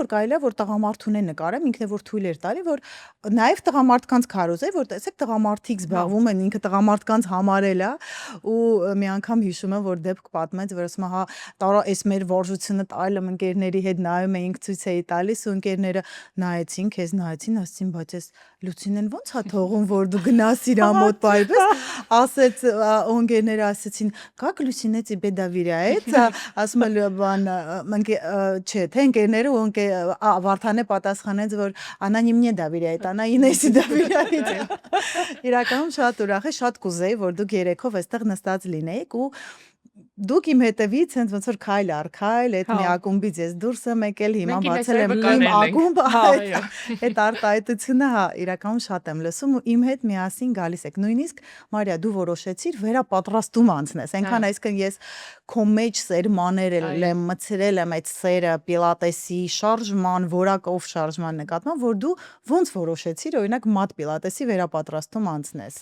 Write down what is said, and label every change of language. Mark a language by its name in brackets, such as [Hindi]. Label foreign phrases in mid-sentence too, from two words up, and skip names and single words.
[Armenian] որ կարելի է որ տղամարդուն են նկարեմ, ինքն է որ թույլ էր տալի, որ նաև տղամարդկանց քարոզեի, որ տեսեք տղամարդիկ զբաղվում են, ինքը տղամարդկանց համարել է ու մի անգամ հիշում եմ, որ դեպք պատմեց, որ ասում հա տարա էս մեր վարժությունը տալը ընկերների հետ նայում էինք ցույց էի տալիս ու ընկերները նայեցին, քեզ նայեցին, ասեցին, բայց էս Լուցինեն ո՞նց է թողում, որ դու գնաս իր մոտ բայպես, ասեց ընկերները ասեցին, [Russian] как Լուսինե тебе доверяет, [Armenian] ասում էլ բան չէ, թե ընկերները ու Վարդանը պատասխանեց, որ [Russian] она не мне доверяет, она Ինեսի доверяет։ [Armenian] Իրականում շատ ուրախ է, շատ կուզեի, որ դուք երեքով այստեղ նստած լինեիք ու դուք իմ հետևից հենց ոնց որ քայլ առ քայլ այդ մի ակումբից ես դուրս եմ եկել, հիմա բացել եմ իմ ակումբը, այդ արտահայտությունը հա իրականում շատ եմ լսում ու իմ հետ միասին գալիս եք, նույնիսկ Մարիա դու որոշեցիր վերապատրաստում անցնես, այնքան այսինքն ես քո մեջ սերմաներել եմ, մցրել եմ այդ սերը պիլատեսի շարժման, որակով շարժման նկատմամբ, որ դու ոնց որոշեցիր օրինակ մատ պիլատեսի վերապատրաստում անցնես։